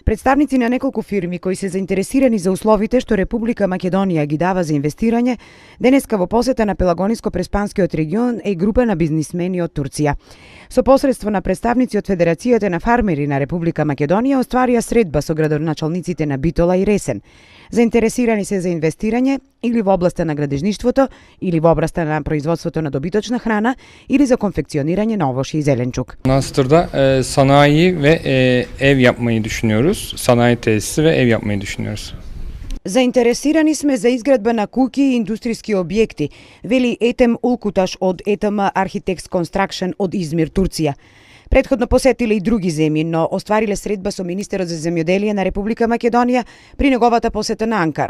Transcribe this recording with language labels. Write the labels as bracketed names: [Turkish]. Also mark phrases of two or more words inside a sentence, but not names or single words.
[Macedonian] Представници на неколку фирми кои се заинтересирани за условите што Република Македонија ги дава за инвестирање, денеска во посета на Пелагониско-Преспанскиот регион е група на бизнисмени од Турција. Со посредство на представници од Федерацијата на фармери на Република Македонија остварија средба со градоначалниците на Битола и Ресен. Заинтересирани се за инвестирање или во областа на градежништвото, или во областа на производството на добиточна храна, или за конфекционирање на овошје и зеленчук. [Turkish] Manastır'da sanayi ve ev yapmayı düşünüyoruz. Sanayi tesisi ve ev yapmayı düşünüyoruz. [Macedonian] Заинтересирани сме за изградба на куќи и индустријски објекти, вели Етем Улкуташ од ЕТМ Architects Construction од Измир, Турција. Претходно посетиле и други земји, но оствариле средба со министерот за земјоделие на Република Македонија при неговата посета на Анкара.